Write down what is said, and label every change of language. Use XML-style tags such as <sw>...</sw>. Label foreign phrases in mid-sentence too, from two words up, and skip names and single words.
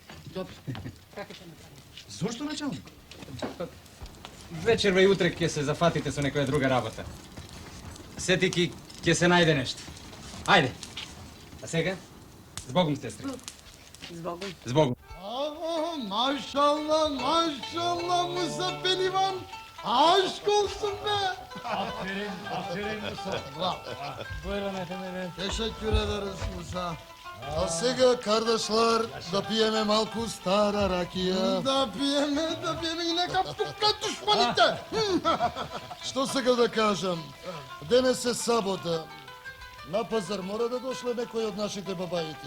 <mk>Добро. Како ќе направиме? Зошто, началник? Вечерва и утре ќе се зафатите со некоја друга работа. Сетики ќе се најде нешто. Ајде. А сега? Збогум, сестри. Збогум. Збогум.</mk> <tr>Maşallah Musa Pelivan. Aşk olsun be. Aferin Musa. Bravo. Buyurun efendim. Teşekkür ederiz Musa.</tr> <mk>А сега, Кардашлар, да пиеме малку стара ракија. Да пиеме и нека пукнат душманите. Што сега да кажам? Денес е сабота. На пазар мора да дошле некој од нашите бабајки.</mk>